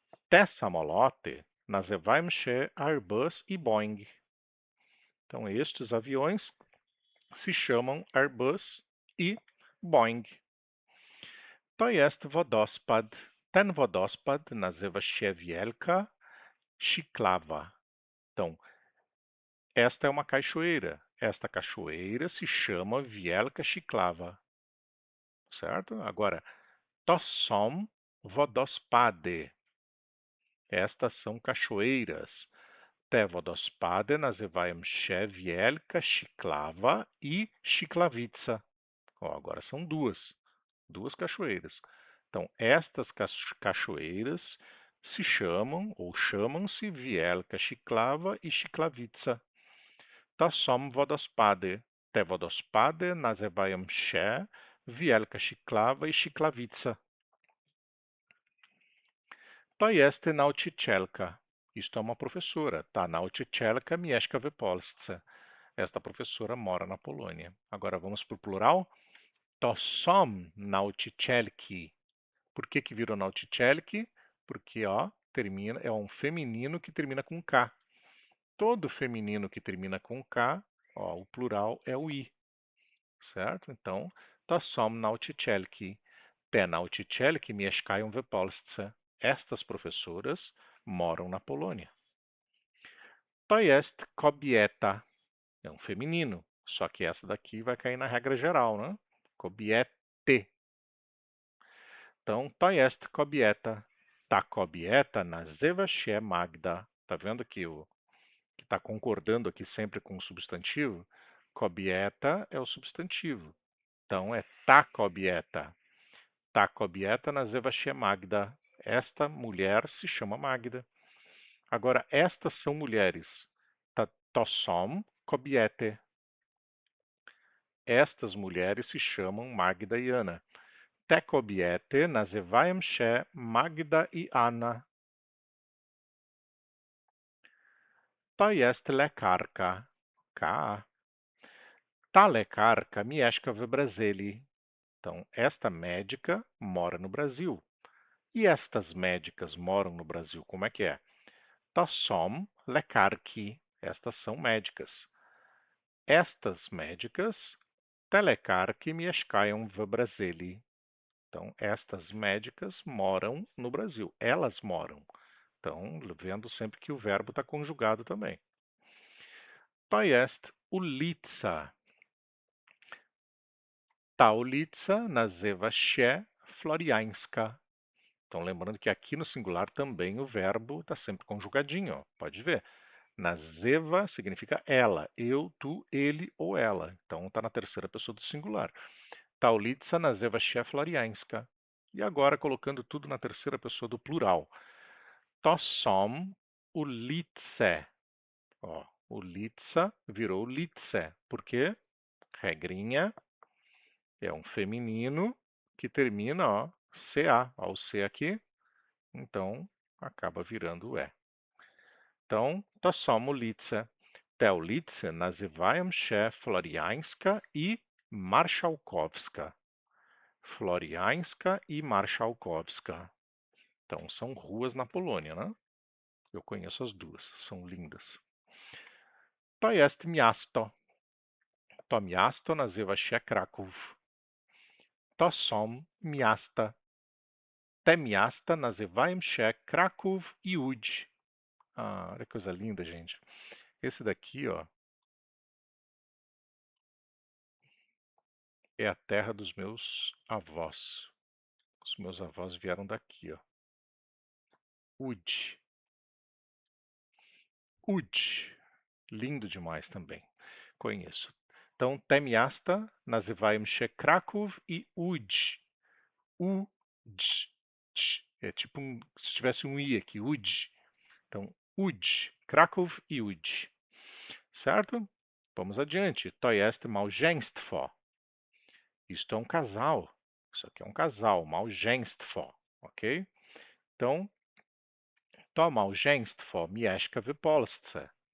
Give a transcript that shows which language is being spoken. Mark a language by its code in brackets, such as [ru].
[pl] Te samoloty nazywają się Airbus e Boeing. [pt] Então, estes aviões se chamam Airbus e Boeing. [pl] To jest wodospad. Ten wodospad nazywa się Wielka Chiclawa. [pt] Então, esta é uma cachoeira. Esta cachoeira se chama Wielka Chiclawa. Certo? [pl] Agora, to są wodospady. [pt] Estas são cachoeiras. [pl] Te wodospady nazywają się Wielka Chiclawa e Chiclawica. [pt] Ó, agora são duas cachoeiras. Então, estas cachoeiras se chamam ou chamam-se Wielka Chiclawa e Chiclawica. [pl] To są wodospady. Te wodospady nazywają się Wielka Chiclawa i Chiclawica. To jest nauczycielka. [pt] Isto é uma professora. [pl] Ta nauczycielka mieszka w Polsce. [pt] Esta professora mora na Polônia. Agora vamos para o plural. [pl] To są nauczycielki. [pt] Por que virou nauczycielki? Porque ó, termina, é um feminino que termina com K. Todo feminino que termina com K, ó, o plural é o I, certo? [pl] Então, to są nauczycielki. Te nauczycielki mieszkają w Polsce. [pt] Estas professoras moram na Polônia. [pl] To jest kobieta. [pt] É um feminino. Só que essa daqui vai cair na regra geral, né? [pl] Kobiety. Então, to jest kobieta. Ta kobieta nazywa się Magda. [pt] Tá vendo que o que está concordando aqui sempre com o substantivo? Kobieta é o substantivo. Então, é [pl] ta kobieta. Ta kobieta nazywa się Magda. [pt] Esta mulher se chama Magda. Agora, estas são mulheres. [pl] To są kobiety. [pt] Estas mulheres se chamam Magda e Ana. [pl] Te kobiety nazywają się Magda i Anna. To jest lekarka. K. Ta lekarka mieszka w Brazília. [pt] Então, esta médica mora no Brasil. E estas médicas moram no Brasil, como é que é? [pl] To są lekarki. [pt] Estas são médicas. [pl] Estas médicas, te lekarki mieszkają w Brazília. [pt] Então, estas médicas moram no Brasil. Elas moram. Então, vendo sempre que o verbo está conjugado também. [pl] To jest ulica. Ta ulica nazywa się Floriańska. [pt] Então, lembrando que aqui no singular também o verbo está sempre conjugadinho. Ó. Pode ver. Nazywa significa ela, eu, tu, ele ou ela. Então, está na terceira pessoa do singular. [pl] Ta ulica nazywa się Floriańska. [pt] E agora, colocando tudo na terceira pessoa do plural. [pl] To są ulice. [pt] Ó, ulica virou ulice. Por quê? Regrinha. É um feminino que termina, ó, CA. Ó, o C aqui. Então, acaba virando E. [pl] Então, to są ulice. Te ulice nazywają się Floriańska i Marszałkowska. Floriańska e Marszałkowska. [pt] Então, são ruas na Polônia, né? Eu conheço as duas, são lindas. [pl] To jest miasto. To miasto nazywa się Kraków. To są miasta. Te miasta nazywają się Kraków i Łódź. [pt] Ah, olha que coisa linda, gente. Esse daqui, ó, é a terra dos meus avós. Os meus avós vieram daqui, ó. [pl] Łódź. [pt] Łódź. Lindo demais também. Conheço. [pl] Então, te miasta nazywają się Kraków i Łódź. Łódź. [pt] É tipo se tivesse um i aqui, Łódź. Então, Łódź. Kraków e Łódź. Certo? Vamos adiante. [pl] To jest małżeństwo. [pt] Isto é um casal. Isso aqui é um casal, małżeństwo. Ok? Então, [pl] to małżeństwo mieszka w Polsce.